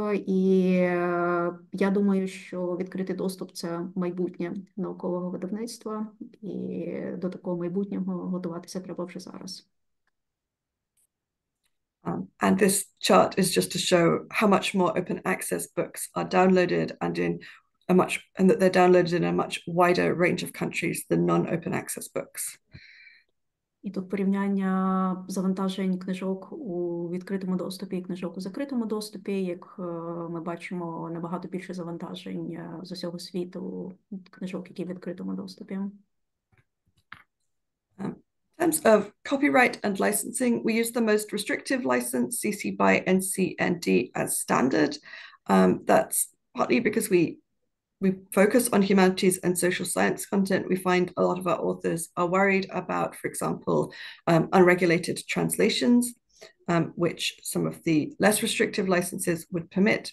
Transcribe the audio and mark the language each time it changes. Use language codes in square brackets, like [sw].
[uk] І я думаю, що відкритий доступ – це майбутнє наукового видавництва, і до такого майбутнього готуватися треба вже зараз. [en] And this chart is just to show how much more open access books are downloaded and that they're downloaded in a much wider range of countries than non-open access books. [uk] І тут порівняння завантажень книжок у відкритому доступі і книжок у закритому доступі. Як ми бачимо, набагато більше завантажень з усього світу книжок, які в відкритому доступі. [en] In terms of copyright and licensing, we use the most restrictive license, CC by NCND, as standard. That's partly because we focus on humanities and social science content. We find a lot of our authors are worried about, for example, unregulated translations, which some of the less restrictive licenses would permit.